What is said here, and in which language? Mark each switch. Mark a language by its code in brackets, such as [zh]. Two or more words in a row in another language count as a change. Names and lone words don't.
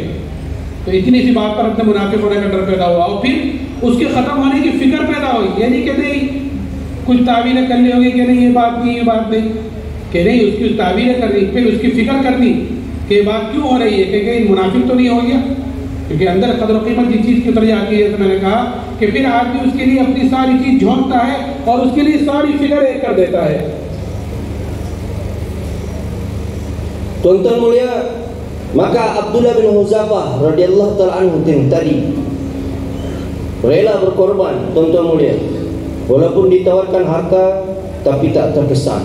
[ur] تو اتنی سی بات پر اپنے منافق ہونے کا ڈر پیدا ہوا اور پھر اس کے ختم ہونے کی فکر پیدا ہوئی، یعنی کہ نہیں کچھ تاویلیں کرنی ہوگی کہ نہیں یہ بات نہیں، یہ بات نہیں، کہ نہیں اس کی تاویلیں کرنی، پھر اس کی فکر کرنی کہ یہ بات کیوں ہو رہی ہے، کہ کہیں منافق تو نہیں ہو گیا، کیونکہ اندر قدر قیمت کی چیز کی اتر جاتی ہے. تو میں نے کہا کہ پھر آدمی اس کے لیے اپنی ساری چیز جھونکتا ہے اور اس کے لیے ساری فکر ایک کر دیتا ہے. [ms] Tuan-tuan mulia, maka Abdullah bin Hudzafah [ar] رضي الله تعالى عنه [ms] tadi rela berkorban, tuan-tuan mulia, walaupun ditawarkan harta tapi tak terkesan.